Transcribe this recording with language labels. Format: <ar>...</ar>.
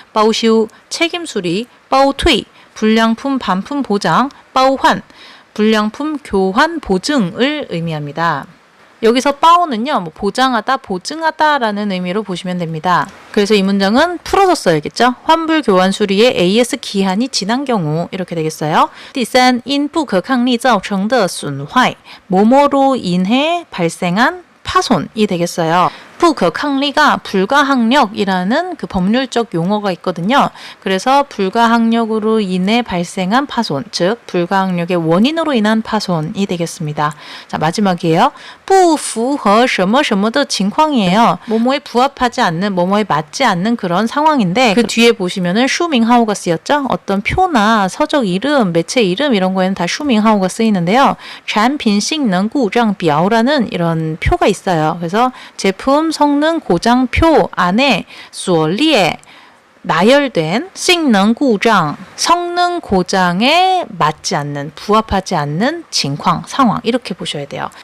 <ko>包修, 책임 수리, 包退, 불량품 반품 보장, 包换, 불량품 교환 보증을 의미합니다. 여기서 빠오는요, 뭐 보장하다, 보증하다라는 의미로 보시면 됩니다. 그래서 이 문장은 풀어서 써야겠죠. 환불 교환 수리의 AS 기한이 지난 경우 이렇게 되겠어요.</ko> <zh>第三, 因不可抗力造成的损坏,</zh> <ko>뭐뭐로 인해 발생한 파손이 되겠어요. 不可抗力가 불가항력이라는 그 법률적 용어가 있거든요. 그래서 불가항력으로 인해 발생한 파손, 즉 불가항력의 원인으로 인한 파손이 되겠습니다. 자, 마지막이에요.</ko> <zh>不符合什么什么的情况이에요.</zh> <ko>뭐뭐에 부합하지 않는, 뭐뭐에 맞지 않는 그런 상황인데 그 뒤에 보시면은 슈밍하오가 쓰였죠. 어떤 표나 서적 이름, 매체 이름 이런 거에는 다 슈밍하오가 쓰이는데요. 产品性能故障表라는 이런 표가 있어요. 그래서 제품 성능 고장표 안에 所列 나열된 性能故障 성능 고장에 맞지 않는, 부합하지 않는情况, 상황 이렇게 보셔야 돼요.</ko>